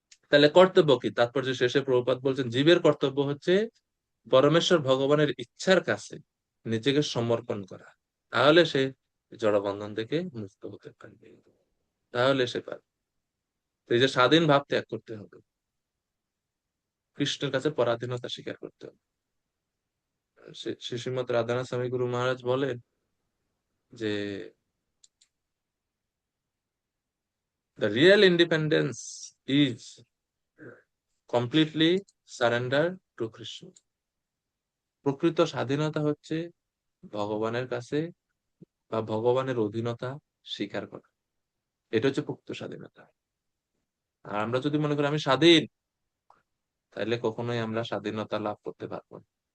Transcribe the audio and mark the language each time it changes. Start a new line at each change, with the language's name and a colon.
Bangla: তাহলে কর্তব্য কি? তাৎপর্য শেষে প্রভুপাদ বলছেন, জীবের কর্তব্য হচ্ছে পরমেশ্বর ভগবানের ইচ্ছার কাছে নিজেকে সমর্পণ করা, তাহলে সে জড়বন্ধন থেকে মুক্ত হতে পারবে, তাহলে সে পারবে। তো এই যে স্বাধীন ভাব ত্যাগ করতে হবে, কৃষ্ণের কাছে পরাধীনতা স্বীকার করতে হবে। শ্রীমৎ রাধানাথ স্বামী গুরু মহারাজ বলেন যে
English: the real independence is completely surrender to Krishna.
Bangla: প্রকৃত স্বাধীনতা হচ্ছে ভগবানের কাছে বা ভগবানের অধীনতা স্বীকার করা, এটা হচ্ছে প্রকৃত স্বাধীনতা। আর আমরা যদি মনে করি আমি স্বাধীন, তাহলে কখনোই আমরা স্বাধীনতা লাভ করতে পারবো না।